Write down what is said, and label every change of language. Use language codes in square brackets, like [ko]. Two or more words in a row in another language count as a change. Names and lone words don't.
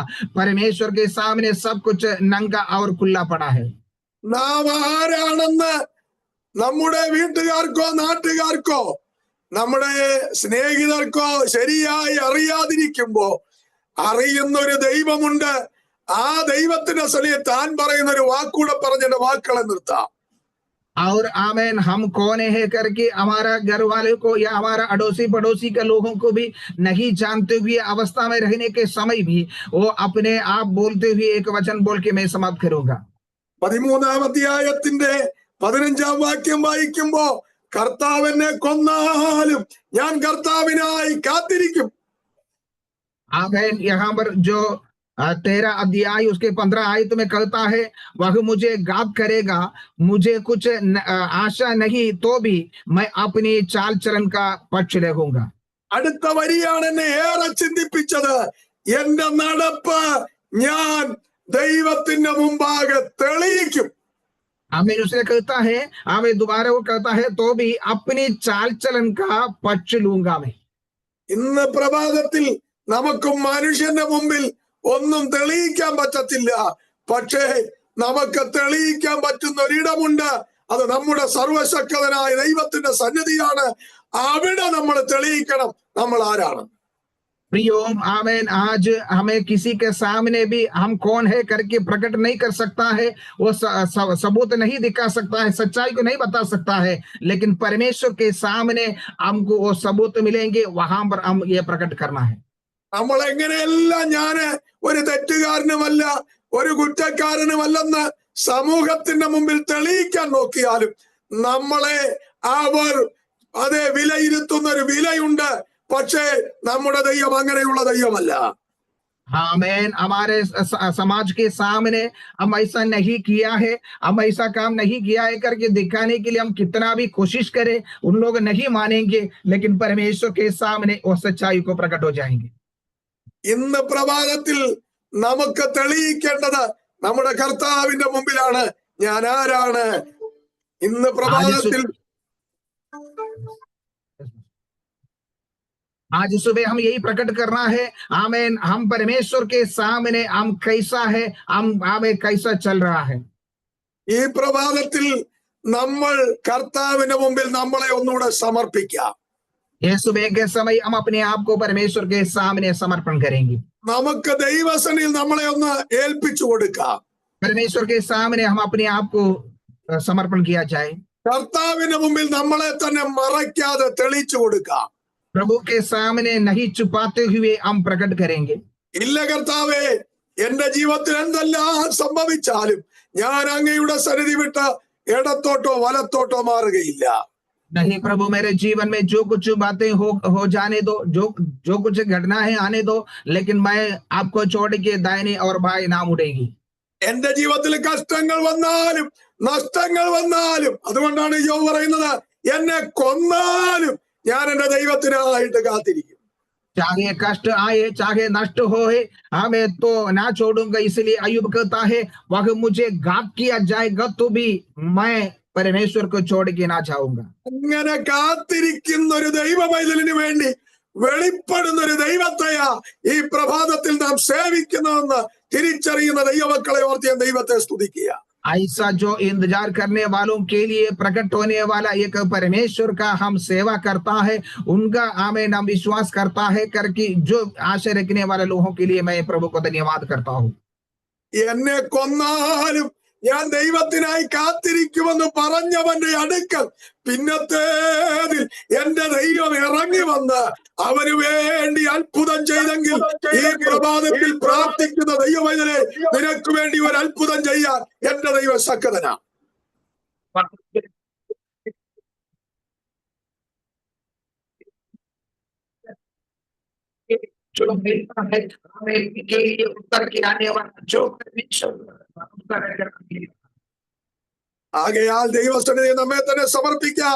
[hi] परमेश्वर के सामने सब कुछ नंगा और खुला पड़ा है। [ml] നാം ആരാണെന്ന് നമ്മുടെ വീട്ടുകാർക്കോ നാട്ടുകാർക്കോ നമ്മുടെ സ്നേഹിതർക്കോ ശരിയായി അറിയാതിരിക്കുമ്പോ അറിയുന്ന ഒരു ദൈവമുണ്ട്. ആ ദൈവത്തിന്റെ സ്ഥലത്ത് താൻ പറയുന്ന ഒരു വാക്കൂടെ പറഞ്ഞ വാക്കുകളെ നിർത്താം. [hi] और आमीन हम कौन है करके हमारा घर वाले को या हमारा अड़ोसी पड़ोसी के लोगों को भी नहीं जानते हुए अवस्था में रहने के समय भी वो अपने आप बोलते हुए एक वचन बोल के मैं समाप्त करूंगा। [ml] 13-ാം അധ്യായത്തിന്റെ 15-ാം വാക്യം വായിക്കുമ്പോ കർത്താവിനെ കൊന്നാലും ഞാൻ കർത്താവിനായി കാത്തിരിക്കും. [hi] आमीन। यहाँ पर जो 13 अध्याय उसके 15 आयत में कहता है, वह मुझे घात करेगा, मुझे कुछ आशा नहीं तो भी मैं अपनी चाल चलन का पक्ष रखूंगा। [ml] അടുത്ത വരിയാണ് എന്നെ ഏറെ ചിന്തിപ്പിച്ചത്. എന്റെ നടപ്പ് ഞാൻ ദൈവത്തിന്റെ മുമ്പാകെ തെളിയിക്കും. [hi] आमीन। उसने कहता है, आमीन, दोबारा वो कहता है, तो भी अपनी चाल चलन का पक्ष लूंगा मैं। [ml] ഇന്ന് പ്രഭാതത്തിൽ നമുക്കും മനുഷ്യന്റെ മുമ്പിൽ ഒന്നും തെളിയിക്കാൻ പറ്റത്തില്ല. പക്ഷേ നമുക്ക് തെളിയിക്കാൻ പറ്റുന്ന ഒരിടമുണ്ട്. അത് നമ്മുടെ സർവശക്തനായ ദൈവത്തിന്റെ സന്നിധിയാണ്. അവിടെ നമ്മൾ തെളിയിക്കണം നമ്മൾ ആരാണ്. [hi] प्रियो, आमीन, आज हमें किसी के सामने भी हम कौन है करके प्रकट नहीं कर सकता है, वो सबूत नहीं दिखा सकता है, सच्चाई को नहीं बता सकता है, लेकिन परमेश्वर के सामने हमको वो सबूत मिलेंगे, वहां पर हम ये प्रकट करना है। [ml] നമ്മൾ എങ്ങനെയെല്ലാം ഞാന് ഒരു തെറ്റുകാരനുമല്ല ഒരു കുറ്റക്കാരനുമല്ലെന്ന് സമൂഹത്തിന്റെ മുമ്പിൽ തെളിയിക്കാൻ നോക്കിയാലും നമ്മളെ അവർ അതേ വിലയിരുത്തുന്ന ഒരു വിലയുണ്ട്. പക്ഷേ നമ്മുടെ ദൈവം അങ്ങനെയുള്ള ദൈവമല്ല. [hi] आमीन। हमारे समाज के सामने हम ऐसा नहीं किया है, हम ऐसा काम नहीं किया है करके दिखाने के लिए हम कितना भी कोशिश करें, उन लोग नहीं मानेंगे, लेकिन परमेश्वर के सामने वो सच्चाई को प्रकट हो जाएंगे। [ml] ഇന്ന് പ്രഭാതത്തിൽ നമുക്ക് തെളിയിക്കേണ്ടത് നമ്മുടെ കർത്താവിന്റെ മുമ്പിലാണ് ഞാൻ ആരാണ്. ഇന്ന് പ്രഭാതത്തിൽ [hi] आज सुबह हम यही प्रकट करना है, आमीन, हम परमेश्वर के सामने हम कैसा है, हम हमें कैसा चल रहा है। [ml] ഈ പ്രഭാതത്തിൽ നമ്മൾ കർത്താവിന്റെ മുമ്പിൽ നമ്മളെ ഒന്നുകൂടെ സമർപ്പിക്കാം. [hi] ये सुबह के समय हम अपने आप को परमेश्वर के सामने समर्पण करेंगे। [ml] നമുക്ക് ദൈവസന്നിധിയിൽ നമ്മളെ ഒന്ന് ഏൽപ്പിച്ചു കൊടുക്കാം. [hi] परमेश्वर के सामने हम अपने आप को समर्पण किया जाए। [ml] കർത്താവിന്റെ മുമ്പിൽ നമ്മളെ തന്നെ മറയ്ക്കാതെ തെളിയിച്ചു കൊടുക്കാം. [hi] प्रभु के सामने नहीं छुपाते हुए हम प्रकट करेंगे। [ml] ഇല്ല കർത്താവേ, എന്റെ ജീവിതത്തിൽ എന്തെല്ലാം സംഭവിച്ചാലും ഞാൻ അങ്ങയുടെ സന്നിധി വിട്ട് ഇടത്തോട്ടോ വലത്തോട്ടോ മാറുകയില്ല. [hi] नहीं प्रभु, मेरे जीवन में जो कुछ बातें हो जाने दो, जो कुछ घटना है आने दो, लेकिन मैं आपको छोड़ के दाहिने और बाएं ना मुड़ेगी। [ml] എന്റെ ജീവിതത്തിൽ കഷ്ടങ്ങൾ വന്നാലും നഷ്ടങ്ങൾ വന്നാലും, അതുകൊണ്ടാണ് യോബ് പറയുന്നത്, എന്നെ കൊന്നാലും ഞാൻ എന്റെ ദൈവത്തിനായിട്ട് കാത്തിരിക്കും. [hi] चाहे कष्ट आए, चाहे नष्ट होए, हमें तो ना छोड़ूंगा। इसलिए अय्यूब कहता है, वह मुझे घात किया जाएगा तो भी मैं परमेश्वर को छोड़ के ना जाऊंगा। [ml] അങ്ങനെ കാത്തിരിക്കുന്ന ഒരു ദൈവ പൈതലിന് വേണ്ടി വെളിപ്പെടുന്ന ഒരു ദൈവത്തെയാ ഈ പ്രഭാതത്തിൽ നാം സേവിക്കുന്നതെന്ന് തിരിച്ചറിയുന്ന ദൈവമക്കളെ ഓർത്ത് ഞാൻ ദൈവത്തെ സ്തുതിക്കുക. [hi] ऐसा जो इंतजार करने वालों के लिए प्रकट होने वाला एक परमेश्वर का हम सेवा करता है, उनका आमीन हम विश्वास करता है करके जो आशा रखने वाले लोगों के लिए मैं प्रभु को धन्यवाद करता हूँ। [ml] എന്നെ കൊന്നാലും ഞാൻ ദൈവത്തിനായി കാത്തിരിക്കുമെന്ന് പറഞ്ഞവന്റെ അടുക്കൽ പിന്നത്തേതിൽ എന്റെ ദൈവം ഇറങ്ങി വന്ന് അവന് വേണ്ടി അത്ഭുതം ചെയ്തെങ്കിൽ ഈ പ്രഭാതത്തിൽ പ്രാർത്ഥിക്കുന്ന ദൈവമൈതനെ നിനക്ക് വേണ്ടി ഒരു അത്ഭുതം ചെയ്യാൻ എന്റെ ദൈവം ശക്തനാ. [hi] जो मिलता है हमें के लिए उत्तर के आने वाला जो [ml] ആകയാൽ ദൈവസന്നിധിയിൽ നമ്മെ തന്നെ സമർപ്പിക്കാം.